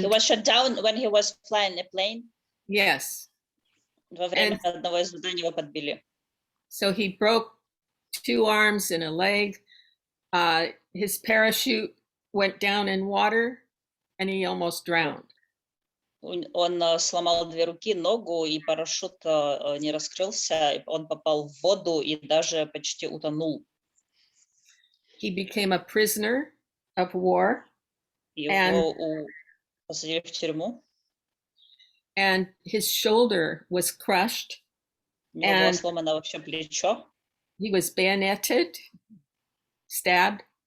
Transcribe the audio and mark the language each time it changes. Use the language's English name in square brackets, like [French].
[English] he was shot down when he was flying a plane. Yes. [Russian] Во время одного из заданий его подбили. [English] So he broke 2 arms and a leg. His parachute went down in water and he almost drowned. [Russian] Он сломал 2 руки, ногу, и парашют не раскрылся. Он попал в воду и даже почти утонул. [English] He became a prisoner of war. [Russian] Его посадили в тюрьму. [English] And his shoulder was crushed. [Russian] У него было сломано вообще плечо. [English] He was bayoneted, stabbed.